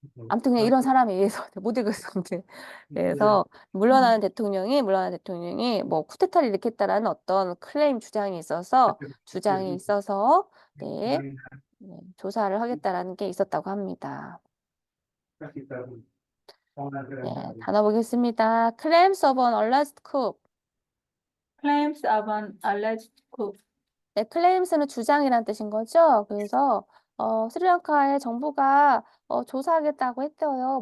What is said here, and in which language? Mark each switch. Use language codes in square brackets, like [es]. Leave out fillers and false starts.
[ko] 아무튼 그냥 이런 사람에 의해서 못 읽었었는데 그래서 물러나는 대통령이 뭐 쿠데타를 일으켰다라는 어떤 주장이 있어서 네, 조사를 하겠다라는 게 있었다고 합니다. 네, 단어 보겠습니다. [en] Claims of an alleged coup. Claims of an alleged coup. [ko] 네, 클레임스는 주장이란 뜻인 거죠. 그래서 스리랑카의 정부가 조사하겠다고 했대요.